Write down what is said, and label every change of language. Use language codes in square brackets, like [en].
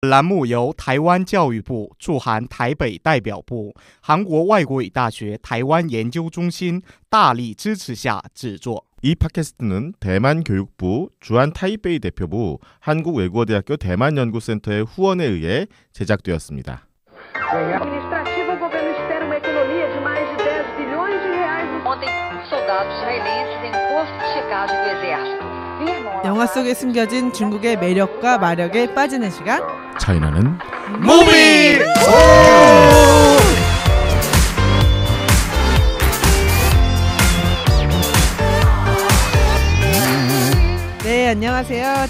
[zh] 栏目由台湾教育部驻韩台北代表部、韩国外国语大学台湾研究中心大力支持下制作。 [ko] 이 팟캐스트는 대만 교육부 주한 타이베이 대표부 한국외국어대학교 대만연구센터의 후원에 의해 제작되었습니다. [pt] administrativo, o governo espera uma economia de mais de 10 bilhões de reais. Ontem, soldados israelenses em posto de checagem do exército. [ko] 영화 속에 숨겨진 중국의 매력과 마력에 빠지는 시간. 차이나는 무비! 네, 안녕하세요.